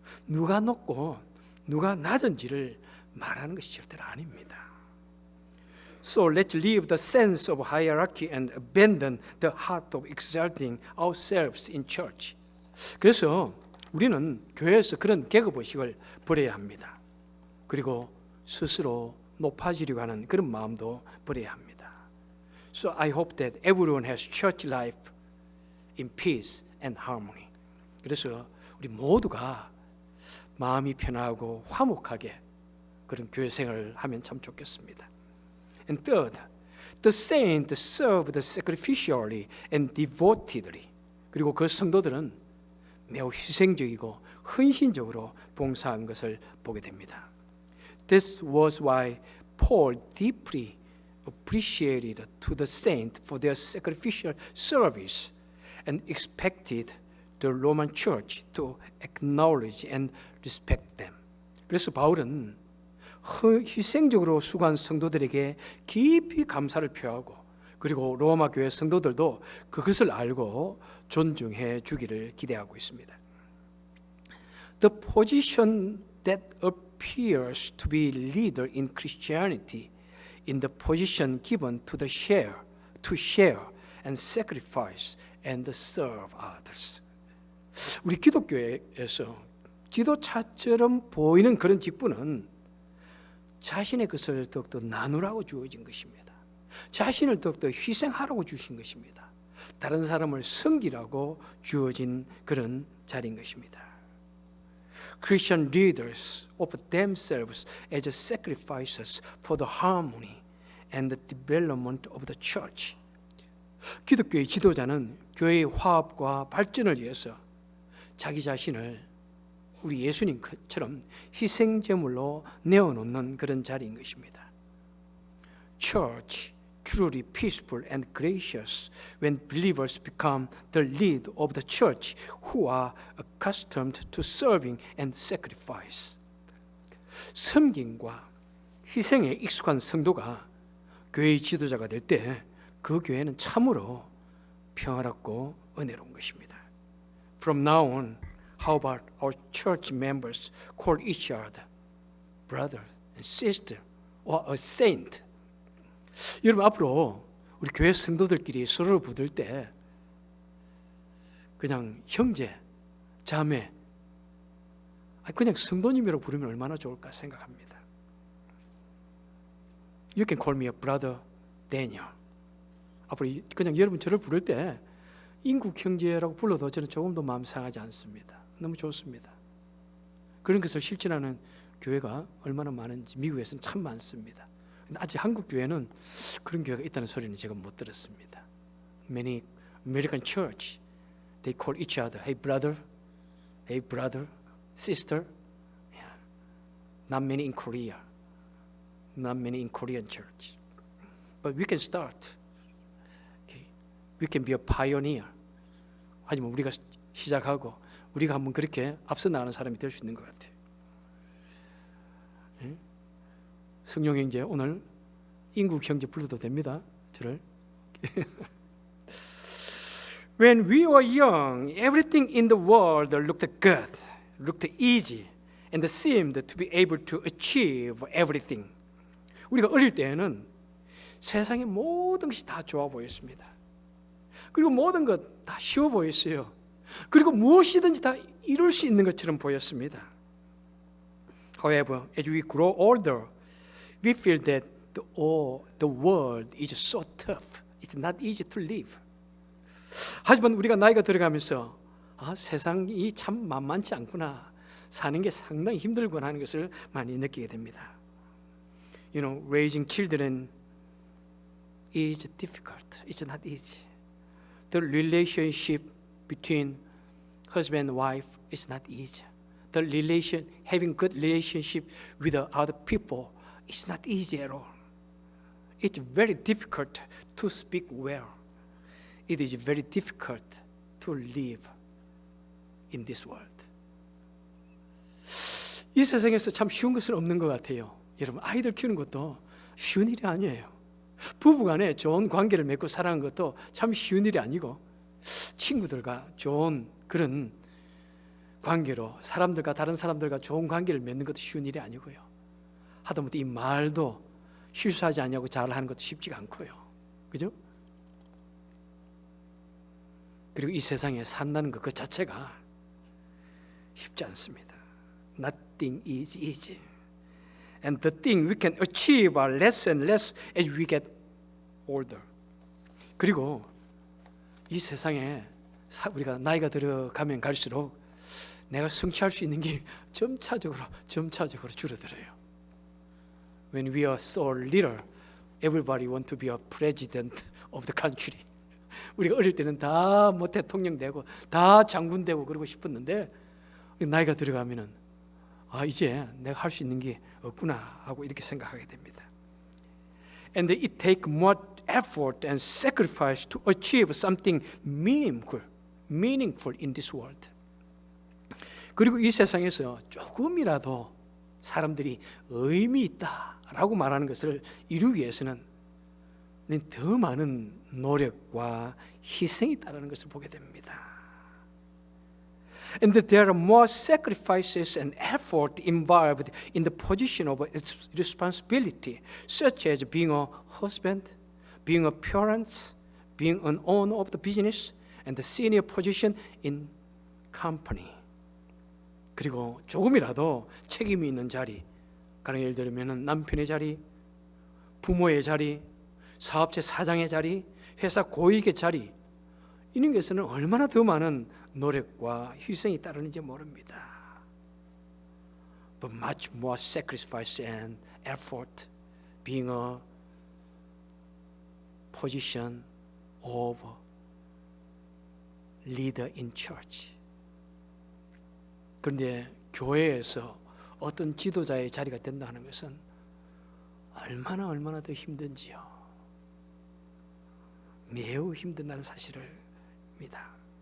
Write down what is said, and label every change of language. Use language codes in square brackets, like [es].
[ko] 누가 높고 누가 낮은지를 말하는 것이 절대로 아닙니다. [en] So let's leave the sense of hierarchy and abandon the heart of exalting ourselves in church. [ko] 그래서 우리는 교회에서 그런 계급의식을 버려야 합니다. 그리고 스스로 높아지려고 하는 그런 마음도 버려야 합니다. [en] So I hope that everyone has church life in peace and harmony. [ko] 그래서 우리 모두가 마음이 편하고 화목하게 그런 교회 생활을 하면 참 좋겠습니다. [en] And third, the saints served sacrificially and devotedly. [ko] 그리고 그 성도들은 매우 희생적이고 헌신적으로 봉사한 것을 보게 됩니다. [en] This was why Paul deeply appreciated to the saints for their sacrificial service and expected the Roman Church to acknowledge and respect them. [ko] 그래서 바울은 희생적으로 수고한 성도들에게 깊이 감사를 표하고 그리고 로마 교회 성도들도 그것을 알고 존중해 주기를 기대하고 있습니다. [en] The position that appears to be leader in Christianity in the position given to the share and sacrifice and serve others. [ko] 우리 기독교에서 지도자처럼 보이는 그런 직분은 자신의 것을 더욱더 나누라고 주어진 것입니다. 자신을 더욱더 희생하라고 주신 것입니다. 다른 사람을 섬기라고 주어진 그런 자리인 것입니다. [en] Christian leaders offer themselves as sacrifices for the harmony and the development of the church. [ko] 기독교의 지도자는 교회의 화합과 발전을 위해서 자기 자신을 우리 예수님처럼 희생제물로 내어놓는 그런 자리인 것입니다. [en] Church truly peaceful and gracious when believers become the lead of the church who are accustomed to serving and sacrifice. [ko] 섬김과 희생에 익숙한 성도가 교회의 지도자가 될 때 그 교회는 참으로 평화롭고 은혜로운 것입니다. [en] From now on, how about our church members call each other brother and sister or a saint? [ko] 여러분 앞으로 우리 교회 성도들끼리 서로를 부를 때 그냥 형제, 자매, 그냥 성도님이라고 부르면 얼마나 좋을까 생각합니다. [en] You can call me a brother Daniel. [ko] 앞으로 그냥 여러분 저를 부를 때 인국 형제라고 불러도 저는 조금 더 마음 상하지 않습니다. 너무 좋습니다. 그런 것을 실천하는 교회가 얼마나 많은지 미국에서는 참 많습니다. 아직 한국 교회는 그런 교회가 있다는 소리는 제가 못 들었습니다. [en] Many American church, they call each other, hey brother, sister. Yeah. Not many in Korea, not many in Korean church. But we can start. Okay. We can be a pioneer. [ko] 하지만 우리가 시작하고 우리가 한번 그렇게 앞서 나가는 사람이 될 수 있는 것 같아요. 예? 성령 형제 오늘 인국 형제 불러도 됩니다. 저를. [en] When we were young, everything in the world looked good, looked easy, and seemed to be able to achieve everything. [ko] 우리가 어릴 때에는 세상의 모든 것이 다 좋아 보였습니다. 그리고 모든 것 다 쉬워 보였어요. 그리고 무엇이든지 다 이룰 수 있는 것처럼 보였습니다. [en] However, as we grow older, we feel that the world is so tough. It's not easy to live. [ko] 하지만 우리가 나이가 들어가면서 세상이 참 만만치 않구나. 사는 게 상당히 힘들구나 하는 것을 많이 느끼게 됩니다. [en] You know, raising children is difficult. It's not easy. The relationship between husband and wife is not easy. Having good relationship with other people is not easy at all. It's very difficult to speak well. It is very difficult to live in this world. [ko] 이 세상에서 참 쉬운 것은 없는 것 같아요. 여러분 아이들 키우는 것도 쉬운 일이 아니에요. 부부간에 좋은 관계를 맺고 살아가는 것도 참 쉬운 일이 아니고 친구들과 좋은 그런 관계로 다른 사람들과 좋은 관계를 맺는 것도 쉬운 일이 아니고요. 하다못해 이 말도 실수하지 않냐고 잘하는 것도 쉽지가 않고요. 그죠? 그리고 이 세상에 산다는 것 그 자체가 쉽지 않습니다. [en] Nothing is easy. And the thing we can achieve are less and less as we get older. [ko] 그리고 이 세상에 우리가 나이가 들어가면 갈수록 내가 성취할 수 있는 게 점차적으로 줄어들어요. [en] When we are so little, everybody want to be a president of the country. [ko] 우리가 어릴 때는 다 뭐 대통령 되고 다 장군 되고 그러고 싶었는데 나이가 들어가면은 이제 내가 할 수 있는 게 없구나 하고 이렇게 생각하게 됩니다. [en] And it takes more effort and sacrifice to achieve something meaningful in this world. [ko] 그리고 이 세상에서 조금이라도 사람들이 의미 있다라고 말하는 것을 이루기 위해서는 더 많은 노력과 희생이 따르는 것을 보게 됩니다. [en] And that there are more sacrifices and effort involved in the position of responsibility, such as being a husband, being a parent, being an owner of the business, and the senior position in company. [ko] 그리고 조금이라도 책임이 있는 자리, 가령 예를 들면 남편의 자리, 부모의 자리, 사업체 사장의 자리, 회사 고위의 자리, 이런 것에는 얼마나 더 많은 노력과 희생이 따르는지 모릅니다. [en] But much more sacrifice and effort being a position of leader in church. [ko] 그런데 교회에서 어떤 지도자의 자리가 된다는 것은 얼마나 더 힘든지요. 매우 힘든다는 사실을 입니다.